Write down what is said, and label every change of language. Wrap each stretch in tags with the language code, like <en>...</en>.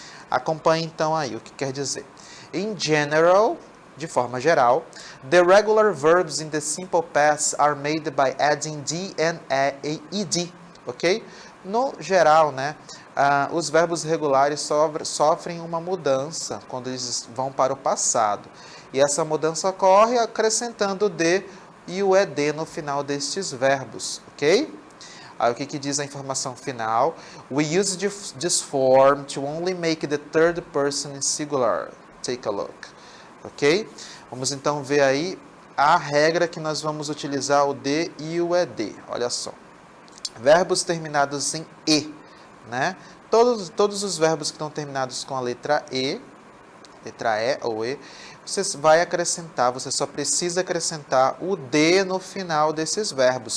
<pt>Acompanhe então aí o que quer dizer.</pt> <en>In general,</en> <pt>de forma geral,</pt> <en>the regular verbs in the simple past are made by adding D and ED, ok?</en> <pt>No geral, né, os verbos regulares sofrem uma mudança quando eles vão para o passado. E essa mudança ocorre acrescentando o D e o ED no final destes verbos, ok? Aí o que diz a informação final?</pt> <en>We use this form to only make the third person singular. Take a look. Ok?</en> <pt>Vamos então ver aí a regra que nós vamos utilizar o D e o ED. Olha só. Verbos terminados em E, né? Todos os verbos que estão terminados com a letra E ou E, você só precisa acrescentar o D no final desses verbos.</pt>